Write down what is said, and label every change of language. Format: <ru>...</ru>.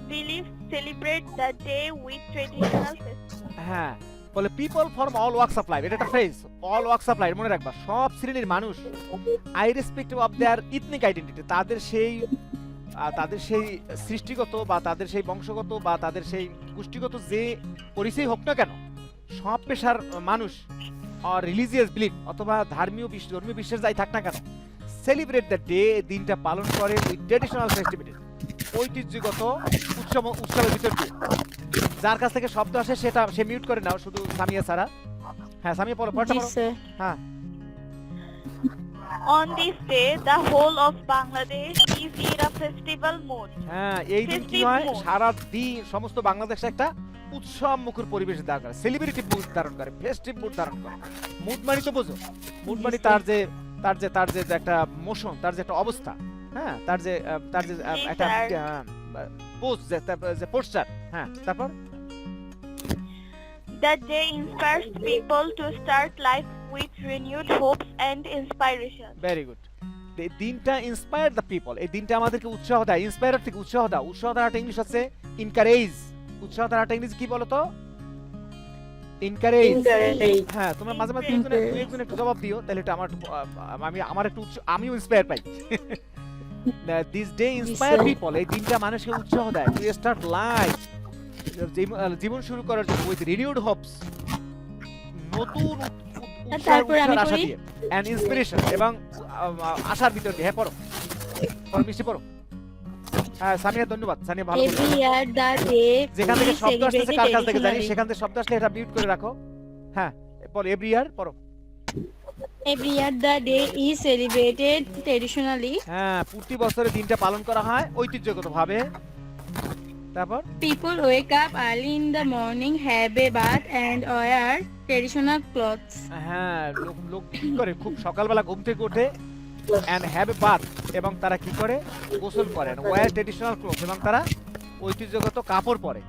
<en>belief celebrate the day with traditional festivals.</en> <bn>হ্যাঁ, বলে</bn> <en>people from all works of life,</en> <bn>এটা একটা phrase.</bn> <en>all works of life</en> <bn>মনে রাখবা, সব শ্রেণীর মানুষ,</bn> <en>irrespective of their ethnic identity,</en> <bn>তাদের সেই সৃষ্টিগত বা তাদের সেই বংশগত বা তাদের সেই গোষ্ঠীগত যে পরিচয় হোক না কেন, সব পেশার মানুষ আর</bn> <en>religious belief</en> <bn>অথবা ধর্মীয় বিশ্বাস যাই থাক না কেন,</bn> <en>celebrate the day,</en> <bn>দিনটা পালন করে</bn> <en>with traditional festivity,</en> <bn>ঐতিহ্যগত উৎসবের ভিতর দিয়ে। যার কাছ থেকে শব্দ আসে সে মিউট করে নাও, শুধু সামিয়া ছাড়া। হ্যাঁ সামিয়া পড়ো, পড়ো। জি স্যার। হ্যাঁ।</bn> <en>On this day, the whole of Bangladesh is in a festival mood.</en> <bn>হ্যাঁ, এই দিন কি হয়, সারা দিন সমস্ত বাংলাদেশে একটা উৎসব মুখর পরিবেশ ধারণ করে, সেলিব্রিটি মুড ধারণ করে, ফেস্টিভ মুড ধারণ করে। মুড মানে তো বোঝো, মুড মানে তার যে একটা মোশন, তার যে একটা অবস্থা, হ্যাঁ, তার যে একটা পোজ, যে পোস্টার। হ্যাঁ, তারপর</bn> <en>That day inspires people to start life with renewed hopes and inspiration. Very good.</en> <bn>এই দিনটা</bn> <en>inspire the people,</en> <bn>এই দিনটা আমাদেরকে উৎসাহ দেয়। ইন্সপায়ার থেকে উৎসাহ দাও, উৎসাহ দ্বারা ইংলিশ আছে ইনকারেজ। উৎসাহ দ্বারা ইংলিশ কি বলো তো? ইনকারেজ। হ্যাঁ, তোমরা মাঝে মাঝে একজন একটু জবাব দিও, তাহলে এটা আমার একটু আমিও inspire pi.</bn> <en>this day inspire people,</en> <bn>এই দিনটা মানুষকে উৎসাহ দেয়</bn> <en>to start life,</en> <bn>জীবন শুরু করার জন্য</bn> <en>with renewed hopes,</en> <bn>নতুন উৎসাহের আশা দিয়ে,</bn> <en>and inspiration,</en> <bn>এবং আশার ভিতর দিয়ে। হ্যাঁ পড়ো, মিষ্টি পড়ো। হ্যাঁ সামিয়া, ধন্যবাদ সামিয়া, ভালো।</bn> <en>Every year the day</en> <bn>যেখান থেকে</bn> <en>is</en> <bn>শব্দ আসছে কার কাছ থেকে জানি,</bn> <en>celebrated</en> <bn>সেখান থেকে শব্দ আসলে এটা মিউট করে রাখো। হ্যাঁ পড়ো,</bn> <en>every year</en> <bn>পড়ো।</bn> <en>Every year the day is celebrated traditionally.</en> <bn>হ্যাঁ, প্রতি বছরে দিনটা পালন করা হয় ঐতিহ্যগতভাবে। তারপর</bn> <en>People wake up early in the morning, have a bath and wear traditional clothes.</en> <bn>হ্যাঁ, লোক কি করে, খুব সকালবেলা ঘুম থেকে ওঠে,</bn> <en>and have a bath,</en> <bn>এবং তারা কি করে, গোসল করেন,</bn> <en>wear traditional clothes,</en> <bn>এবং তারা ঐতিহ্যগত কাপড় পরে।</bn>